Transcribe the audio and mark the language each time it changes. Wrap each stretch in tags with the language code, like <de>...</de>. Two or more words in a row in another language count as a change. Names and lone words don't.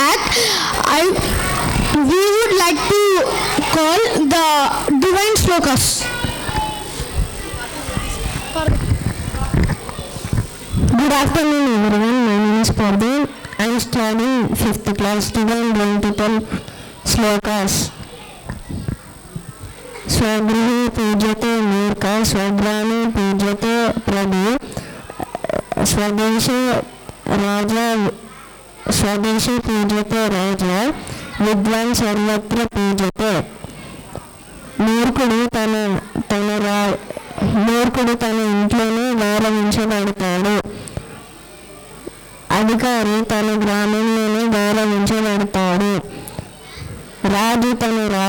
<en>We would like to call the divine slokas. Good afternoon everyone, my name is Pardeen. I am studying 5th class. Today I am going to tell slokas.</en> <sa>स्वगृहे पूज्यते मूर्खः स्वग्रामे पूज्यते प्रभुः स्वदेशे राजा स्वदेशे पूज्यते राजा विद्वान् सर्वत्र पूज्यते.</sa> <te>మూర్ఖుడు తన ఇంట్లోనే గౌరవించబడతాడు. అధికారి తన గ్రామంలోనే గౌరవించబడతాడు. రాజు తన</te>